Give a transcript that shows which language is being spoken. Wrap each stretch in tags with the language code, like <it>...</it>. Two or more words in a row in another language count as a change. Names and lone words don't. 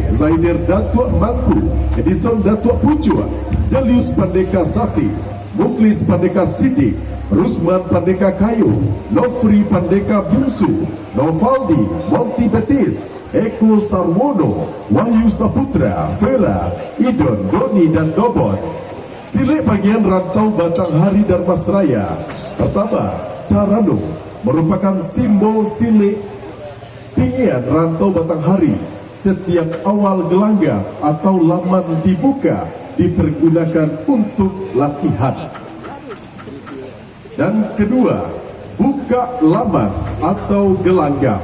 <id>Zaidir Datuk Mangku, Edison Datuk Pucua, Jelius Pandeka Sati, Muklis Pandeka Sidik, Rusman Pandeka Kayu, Nofri Pandeka Bungsu, Novaldi Monty Betis, Eko Sarwono, Wahyu Saputra, Vera, Idon, Doni dan Dobot. Silek Pangian Rantau Batanghari Darmasraya. Pertama, Caranung merupakan simbol silek Pangian Rantau Batanghari. Setiap awal gelanggang atau laman dibuka dipergunakan untuk latihan. Dan kedua, buka laman atau gelanggang.</id>